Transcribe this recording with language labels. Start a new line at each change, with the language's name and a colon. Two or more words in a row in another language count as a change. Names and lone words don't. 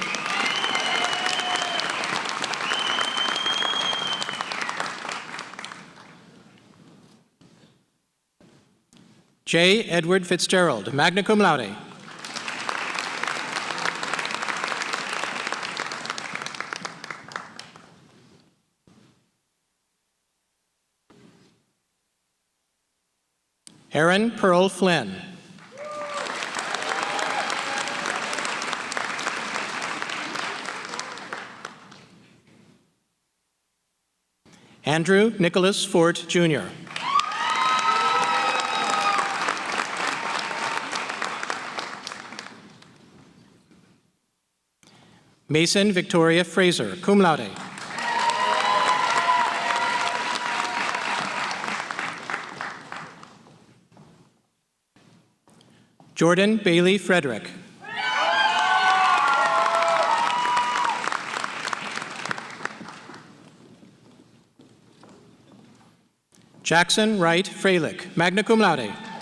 English: J.
Latin: Edward Fitzgerald, magna cum laude.
English: Aaron Pearl Flynn. Andrew Nicholas Fort, Jr. Mason Victoria Fraser,
Latin: cum laude.
English: Jordan Bailey Frederick. Jackson Wright Freilich,
Latin: magna cum laude.